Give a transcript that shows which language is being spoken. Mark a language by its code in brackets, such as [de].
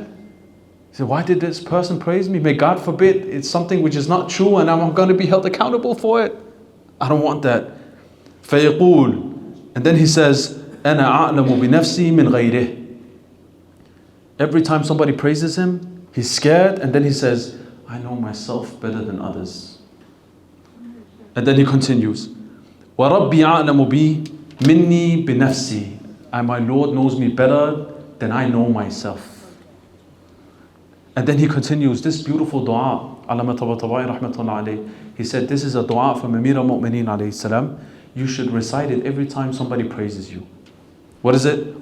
[en] He said, why did this person praise me? May God forbid it's something which is not true and I'm going to be held accountable for it. I don't want that. [ar] فَيَقُولُ. [en] And then he says, [ar] أَنَا أَعْلَمُ بِنَفْسِي مِنْ غَيْرِهِ. [en] Every time somebody praises him, He's scared, and then he says, I know myself better than others. And then he continues, [ar] وَرَبِّي أَعْلَمُ بِي مِنِّي بِنَفْسِي. [en] And my Lord knows me better than I know myself. And then he continues this beautiful dua. Allama Tabatabai rahmatullah alayhi. He said, this is a dua from Amir al-Mu'mineen alayhi salam. You should recite it every time somebody praises you. What is it?